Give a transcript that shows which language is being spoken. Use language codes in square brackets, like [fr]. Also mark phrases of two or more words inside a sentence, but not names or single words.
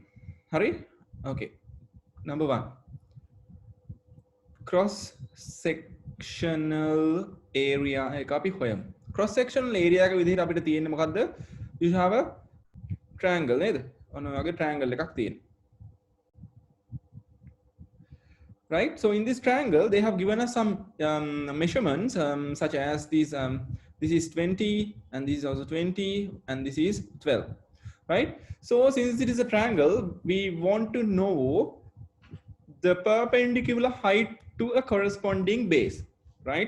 [si] හරි? [en] Okay. Number 1. Cross sectional area [si] එක අපි හොයමු. [en] Cross sectional area [si] එක විදිහට අපිට තියෙන්නේ මොකද්ද? [en] You have a triangle නේද? [si] ඔන්න ඔය වගේ triangle එකක් තියෙනවා. [en] Right? So in this triangle they have given us some measurements such as these this is 20 and this is also 20 and this is 12, right? So since it is a triangle, we want to know the perpendicular height to a corresponding base, right?